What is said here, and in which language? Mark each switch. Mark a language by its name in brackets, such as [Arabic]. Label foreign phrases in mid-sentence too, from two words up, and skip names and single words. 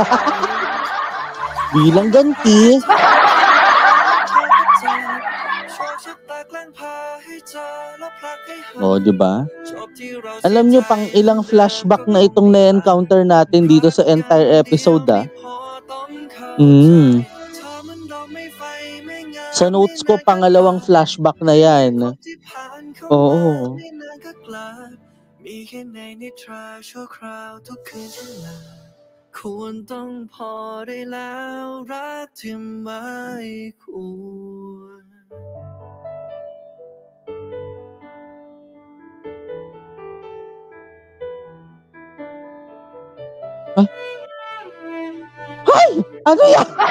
[Filipino] Bilang ganti. O, di ba? Alam nyo pang ilang flashback na itong na-encounter natin dito sa [English] entire episode, [Filipino] ah. Sa notes ko, pangalawang flashback na yan. Oo. [Thai] ควรต้องพอได้แล้วรักที่ไม่ควร [Filipino] Hoy! Ano yan?